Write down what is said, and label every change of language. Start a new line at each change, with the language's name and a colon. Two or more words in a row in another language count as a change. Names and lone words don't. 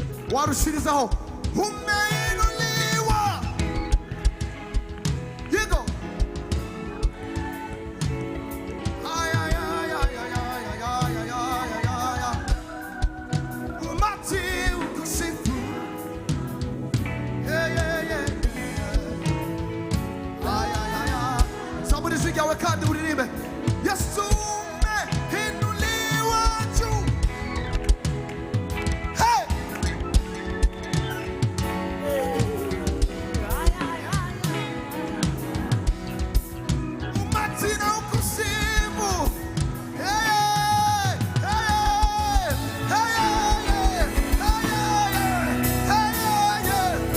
Swahili: warushirizaho. Umeinuliwa.
Kinyarwanda: Yego. Ay, ay, ay, ay, ay, ay, ay, ay, ay, ay, ay.
Swahili: Umati ukusifu.
English: Yeah, yeah, yeah. Ay, ay, ay, ay. Somebody sing
Kinyarwanda: yawe kandi uririmbe.
Swahili: Yesu umeinuliwa juu. Hey! Umati na ukusifu. Hey, hey, hey, hey, hey, hey.